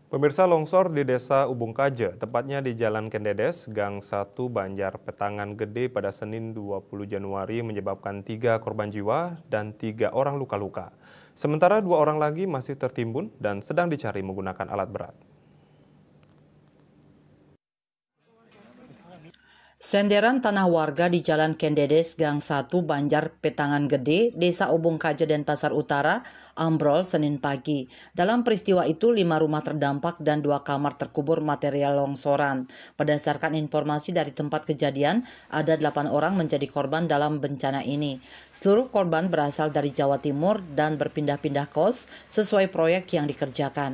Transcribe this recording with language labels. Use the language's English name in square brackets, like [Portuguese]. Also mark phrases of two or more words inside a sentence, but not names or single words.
[Indonesian] Pemirsa, longsor di Desa Ubung Kaje, tepatnya di Jalan Kendedes, Gang 1 Banjar Petangan Gede pada Senin 20 Januari menyebabkan 3 korban jiwa dan 3 orang luka-luka. Sementara 2 orang lagi masih tertimbun dan sedang dicari menggunakan alat berat. Senderan tanah warga di Jalan Kendedes, Gang 1, Banjar Petangan Gede, Desa Ubung Kaje, Denpasar Utara, ambrol Senin pagi. Dalam peristiwa itu, 5 rumah terdampak dan 2 kamar terkubur material longsoran. Berdasarkan informasi dari tempat kejadian, ada 8 orang menjadi korban dalam bencana ini. Seluruh korban berasal dari Jawa Timur dan berpindah-pindah kos sesuai proyek yang dikerjakan.